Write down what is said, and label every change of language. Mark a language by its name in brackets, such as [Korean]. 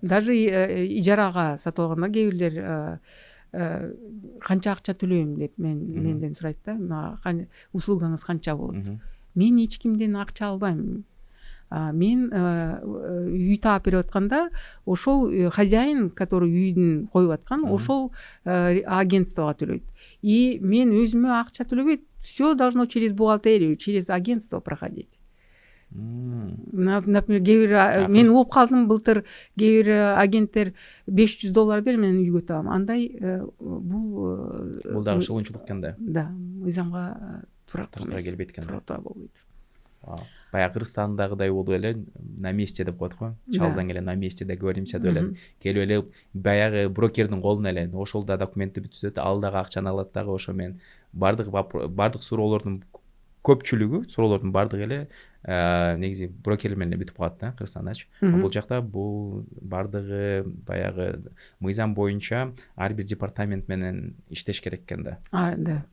[Kyrgyz] Даже ижарага сатып алганда кээ бирлер канча акча төлөйм деп менден сурайт да. Услугаңыз канча болот? Мен эч кимден акча албайм. Мен үй таап берип атканда, ошол хозяин, который үйдүн коюп аткан, ошол агентствого төлөйт. И мен өзүмө акча төлөбөйт. [Russian] Все должно через бухгалтерию, через агентство проходить. [Kyrgyz] Например, мен угуп калдым, былтыр кээ бир агенттер $500 бер, мен үйгө табам. Андай бул дагы шылынчылык экен да. Да, мыйзамга туура келбейт экен. Туура болбойт. Баягы Кыргызстандагыдай болуп эле [Russian] на месте [Kyrgyz] деп коет го. Чалсаң эле [Russian] на месте договоримся [Kyrgyz] деп эле. Келип эле баягы брокердин колуна эле ошол да документти бүтүзөт, ал дагы акчаны алат дагы. Ошо мен бардык суроолордун көпчүлүгү, суроолордун бардыгы эле негизи брокерлер менен бүтүп калат да, Кыргызстандачы. Бул жакта бул бардыгы баягы мыйзам боюнча ар бир департамент менен иштеш керек экен да.